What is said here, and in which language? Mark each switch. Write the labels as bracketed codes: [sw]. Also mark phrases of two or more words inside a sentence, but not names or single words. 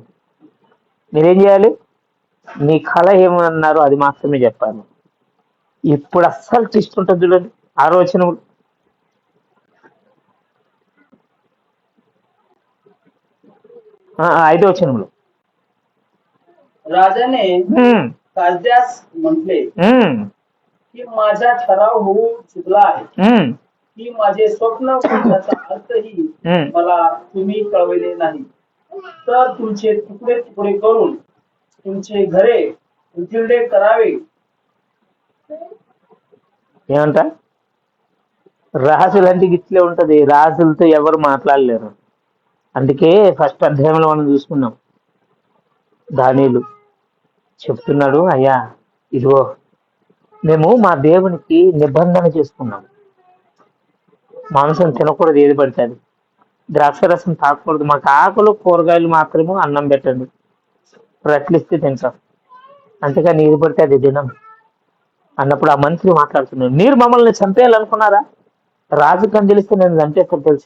[te] మీరేం చేయాలి, మీ కళ ఏమన్నారో అది మాత్రమే చెప్పాలి. ఇప్పుడు అస్సలు ట్విస్ట్ ఉంటుంది చూడండి. ఆలోచన 5వ వచనంలో [mr] राजाने कासद्यास म्हटले की माझा ठराव होऊ चुकला आहे की माझे स्वप्न त्याचा अर्थही मला तुम्ही कळविले नाही, तर तुमचे तुकडे तुकडे करून तुमचे घरे उजिरडे करावे. [te] ఏమంట, రాజులంటే ఇట్లే ఉంటది. రాజులతో ఎవరు మాట్లాడలేరు. అందుకే ఫస్ట్ అధ్యాయంలో మనం చూసుకున్నాం, దానియేలు చెప్తున్నాడు, అయ్యా ఇదిగో మేము మా దేవునికి నిబంధన చేసుకున్నాం, మాంసం తినకూడదు, ఏది పడుతుంది, ద్రాక్షరసం తాకూడదు, మాకు ఆకులు కూరగాయలు మాత్రమే అన్నం పెట్టండి, రట్లిస్తే తింటాం, అంతేకాని ఏది పడితే అది తినం అన్నప్పుడు ఆ మంత్రి మాట్లాడుతున్నాడు, మీరు మమ్మల్ని చంపేయాలనుకున్నారా, రాజు కని తెలిస్తే నేను చంపేస్తాను తెలుసా.